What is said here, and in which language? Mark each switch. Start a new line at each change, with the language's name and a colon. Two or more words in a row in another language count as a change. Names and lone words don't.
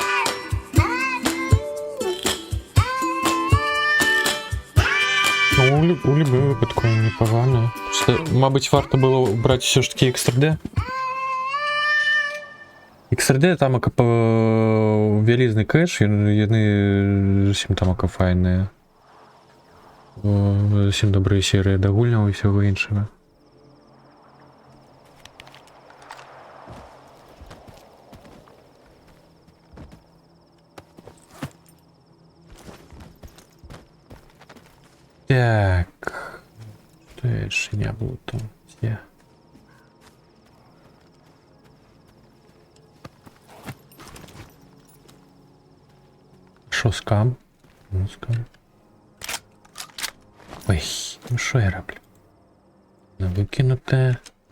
Ukrainian: Ну, у любым випадку непогано. Просто, мабуть, варто було брати все ж таки X3D. X3D там вялізний кеш,
Belarusian: яны зусім там файныя. Зусім добрыя серыі да гульняў і ўсяго іншага. Так, то яшчэ не было там дзе.
Ukrainian: Шо скам? Ну, скам. Ой, ну що я роблю?